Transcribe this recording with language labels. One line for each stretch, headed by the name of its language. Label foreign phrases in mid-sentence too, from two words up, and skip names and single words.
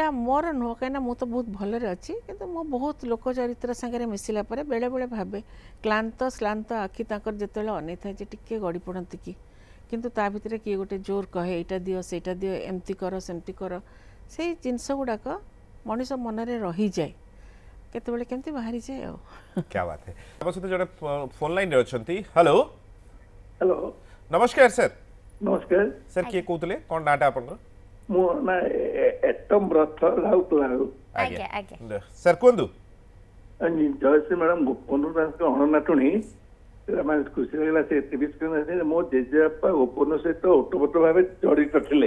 Odia: ମୋର ନୁହଁ କାହିଁକିନା ମୁଁ ତ ବହୁତ ଭଲରେ ଅଛି କିନ୍ତୁ ମୁଁ ବହୁତ ଲୋକ ଚରିତ୍ର ସାଙ୍ଗରେ ମିଶିଲା ପରେ ବେଳେବେଳେ ଭାବେ କ୍ଳାନ୍ତ ଶ୍ଲାନ୍ତ ଆଖି ତାଙ୍କର ଯେତେବେଳେ ଅନେଇଥାଏ ଯେ ଟିକେ ଗଡ଼ି ପଡ଼ନ୍ତି କି କିନ୍ତୁ ତା ଭିତରେ କିଏ ଗୋଟେ ଜୋର କହେ ଏଇଟା ଦିଅ ସେଇଟା ଦିଅ ଏମିତି କର ସେମିତି କର ସେଇ ଜିନିଷ ଗୁଡ଼ାକ ମଣିଷ ମନରେ ରହିଯାଏ କେତେବେଳେ କେମିତି ବାହାରିଯାଏ ଆଉ
Hindi: क्या बात है
Odia: ଆମ ସହିତ ଜଣେ ଫୋନ୍ ଲାଇନ୍ରେ ଅଛନ୍ତି ହ୍ୟାଲୋ ହ୍ୟାଲୋ ନମସ୍କାର ସାର୍ ନମସ୍କାର ସାର୍ କିଏ କହୁଥିଲେ କ'ଣ ନାଁଟା ଆପଣଙ୍କର ମୁଁ ନା ଏଟମ୍ ରଥ ରାଉତରାରୁ। ଆଜ୍ଞା ଆଜ୍ଞା ସାର୍ କୁହନ୍ତୁ। ଜୟଶ୍ରୀ ମ୍ୟାଡ଼ାମ ଗୋପବନ୍ଧୁ ଦାସଙ୍କ ଅଣନାଟୁଣୀ ମାନେ ଖୁସି ଲାଗିଲା ସେ
English: TV screen
Odia: ମୋ ଜେଜେବାପା ଗୋପବନ୍ଧୁ ସହିତ ଓତପ୍ରୋତ ଭାବେ ଜଡ଼ିତ ଥିଲେ।